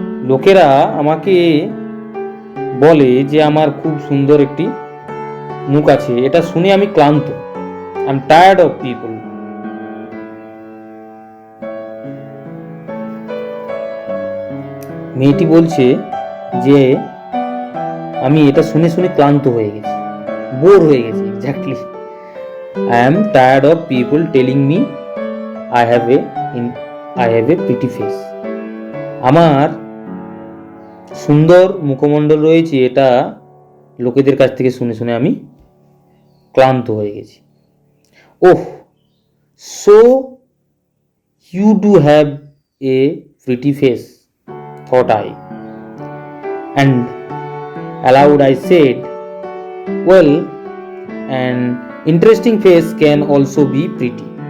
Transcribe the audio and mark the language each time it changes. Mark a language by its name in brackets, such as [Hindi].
[Bangla] লোকেরা আমাকে বলে যে আমার খুব সুন্দর একটি মুখ আছে, এটা শুনে আমি ক্লান্ত। [English] I am tired of people. [Bangla] মেয়েটি বলছে যে আমি এটা শুনে ক্লান্ত হয়ে গেছি, বোর হয়ে গেছি। [English] Exactly, I am tired of people telling me I have a pretty face. [Bangla] আমার সুন্দর মুখমণ্ডল রয়েছে, এটা লোকেদের কাছ থেকে শুনে আমি ক্লান্ত হয়ে গেছি। [English] Oh, so you do have a pretty face, thought I, and aloud I said, well, an interesting face can also be pretty.